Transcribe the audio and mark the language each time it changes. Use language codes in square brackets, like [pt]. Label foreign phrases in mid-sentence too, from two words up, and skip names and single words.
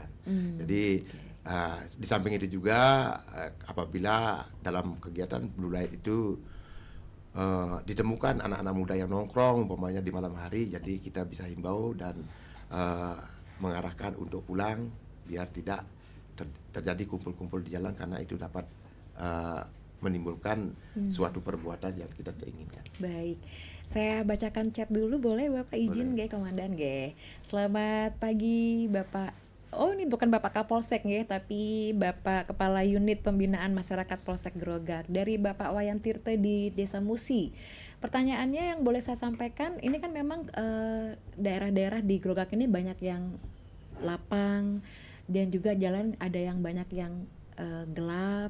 [id] Jadi di samping itu juga apabila dalam kegiatan [en] blue light [id] itu ditemukan anak-anak muda yang nongkrong umpamanya di malam hari, jadi kita bisa himbau dan mengarahkan untuk pulang biar tidak terjadi kumpul-kumpul di jalan, karena itu dapat menimbulkan suatu perbuatan yang kita tidak inginkan. Baik, saya bacakan chat dulu boleh Bapak izin nggih Komandan nggih. Selamat pagi Bapak. Oh, ini bukan Bapak Kapolsek nggih, tapi Bapak Kepala Unit Pembinaan Masyarakat Polsek Gerogak dari Bapak Wayan Tirte di Desa Musi. Pertanyaannya yang boleh saya sampaikan, ini kan memang daerah-daerah di Gerogak ini banyak yang lapang dan juga jalan ada yang banyak yang gelap.